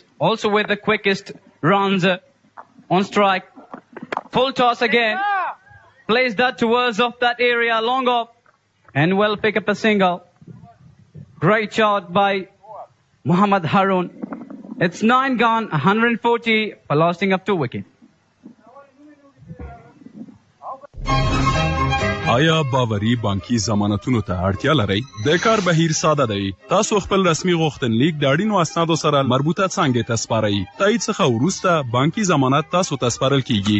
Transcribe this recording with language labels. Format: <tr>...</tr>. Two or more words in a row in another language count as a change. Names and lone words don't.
<en>Also with the quickest runs on strike. Full toss again. Plays that towards off that area, long off. And will pick up a single. Great shot by Muhammad Haroon. It's 9 gone, 140 for losing up 2 wickets.</en> <ps>آیا باوري بانکي ضمانتونو ته اړتیا لرئ؟ د کار بهیر ساده دی. تاسو خپل رسمي غوښتنلیک د اړینو اسنادو سره مربوطه څانګې ته سپارئ. تایید څخه وروسته بانکي ضمانت تاسو ته سپارل کیږي.</ps>